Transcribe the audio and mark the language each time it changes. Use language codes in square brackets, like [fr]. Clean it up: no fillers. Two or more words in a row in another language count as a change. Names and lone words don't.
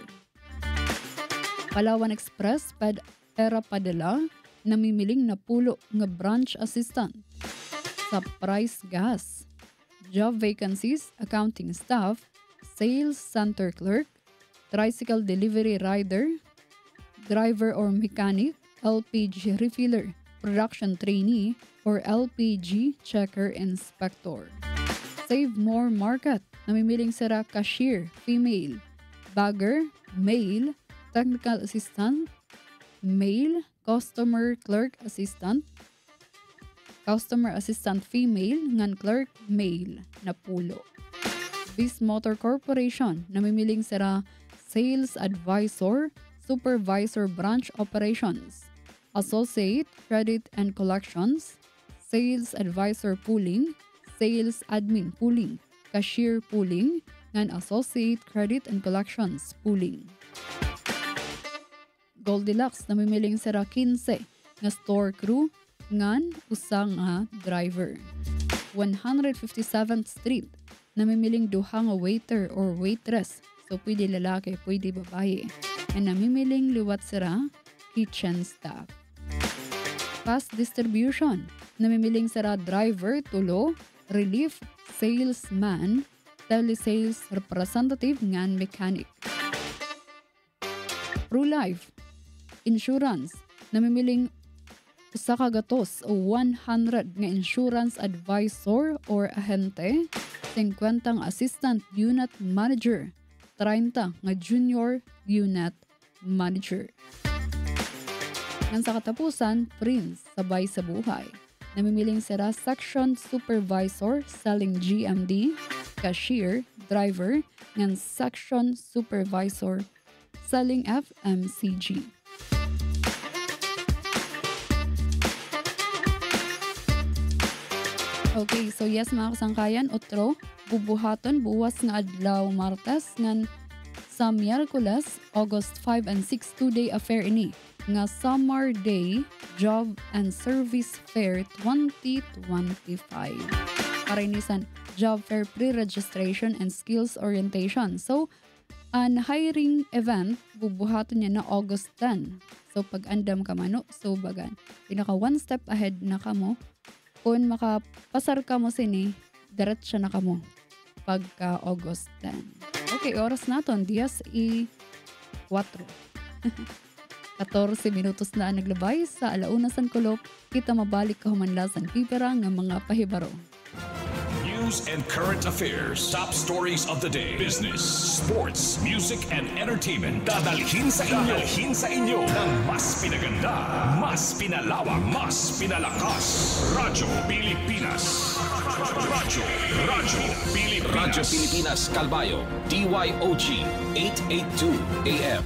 [war] Palawan Express Era Padala, namimiling napulo nga [en] branch assistant. Sa Price Gas, job vacancies, accounting staff, sales center clerk, tricycle delivery rider, driver or mechanic, LPG refiller, production trainee, or LPG checker inspector. Save More Market, [war] namimiling sira [en] cashier, female, bagger, male, technical assistant, male, customer clerk assistant, customer assistant female, ngan clerk male, [war] napulo. [en] Biz Motor Corporation, [war] namimiling sira [en] sales advisor, supervisor branch operations, associate credit and collections, sales advisor pooling, sales admin pooling, cashier pooling, ngan associate credit and collections pooling. [war] Goldilocks, namimiling sira 15 nga [en] store crew, [war] ngan usa nga driver. 157th Street, namimiling duha nga [en] waiter or waitress, [war] so pwede lalaki, pwede babae, na namimiling liwat sira [en] kitchen staff. Fast Distribution, [war] namimiling sira [en] driver, tulo, relief salesman, telesales representative, ngan mechanic. [war] ProLife Insurance, namimiling usa ka gatos o 100 nga [en] insurance advisor [war] or ahente, 50 nga [en] assistant unit manager, [war] 30 nga [en] junior unit manager. [war] Nang sa katapusan, Prince Sabay sa Buhay, namimiling sira [en] section supervisor selling GMD, cashier, driver, ngan section supervisor selling FMCG. [war] Okay, [en] so yes [war] mga kasangkayan, otro, bubuhaton buwas nga adlaw Martes ngan sa Miyerkules, [en] August 5 and 6 two-day affair [war] ini nga [en] Summer Day Job and Service Fair 2025. Para inisan job fair pre-registration and skills orientation. [war] So, an [en] hiring event [war] bubuhaton niya na August 10. So pag andam ka mano, so bagan pinaka [en] one step ahead [war] na kamo. Kung makapasar ka mo sini, diretso na ka mo pagka August 10. Okay, oras naton, 10:04. 14 minutos na naglabay sa alauna san kulop, kita mabalik ka humanlasan pipera ng mga pahibaro. [en] You news and current affairs, top stories of the day, business, sports, music, and entertainment. [tl] Dadalhin sa inyo ng mas pinaganda, mas pinalawak, mas pinalakas. Radyo Pilipinas. Radyo Pilipinas Calbayo, DYOG 882 AM.